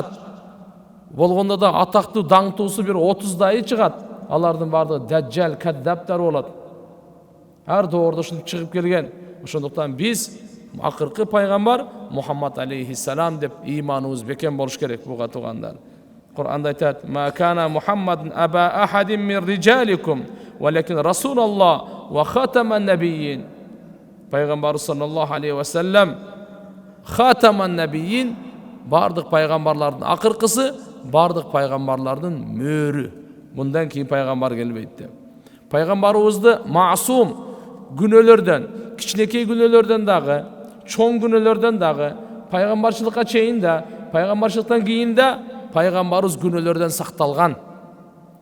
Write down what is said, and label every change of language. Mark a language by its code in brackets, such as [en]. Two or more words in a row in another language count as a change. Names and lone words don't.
[ky] Болгондо да атактуу, даңктуусу бир 30 чыгат. Алардын бардыгы даджал, каддаптар болот." Ар доордо ушинтип чыгып келген. Ошондуктан биз акыркы пайгамбар Мухаммад алейхиссалам деп иманыбыз бекем болуш керек буга туугандар. Кур'анда айтат: [ar] "ما كان محمد أبا أحد من رجالكم ولكن رسول الله وخاتم النبيين." Пайгамбар صلى الله عليه وسلم خاتم النبيين, [ky] бардык пайгамбарлардын акыркысы, бардык пайгамбарлардын мөөрү. Мындан кийин пайгамбар келбейт деп. Пайгамбарыбызды маасум, күнөөлөрдөн, кичинекей күнөөлөрдөн дагы, чоң күнөөлөрдөн дагы, пайгамбарчылыкка чейин да, пайгамбарчылыктан кийин да пайгамбарыбыз күнөөлөрдөн сакталган.